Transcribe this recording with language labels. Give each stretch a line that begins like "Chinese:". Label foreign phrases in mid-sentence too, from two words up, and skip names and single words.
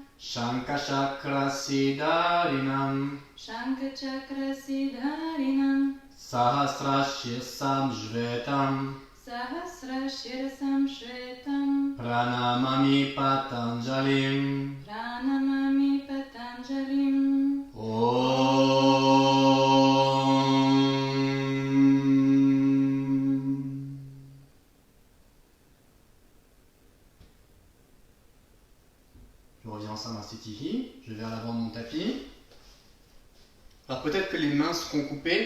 Sanskrit: Shankashakra Siddharinam. Shankachakra Siddharinam. Sahasrashirsam Jvetam. Sahasra Shirsam Shvetam. Pranamami Patanjalim. Pranamami Patanjalim.
French: Je reviens en Samastitihi, je vais à l'avant de mon tapis. Alors peut-être que les mains seront coupées.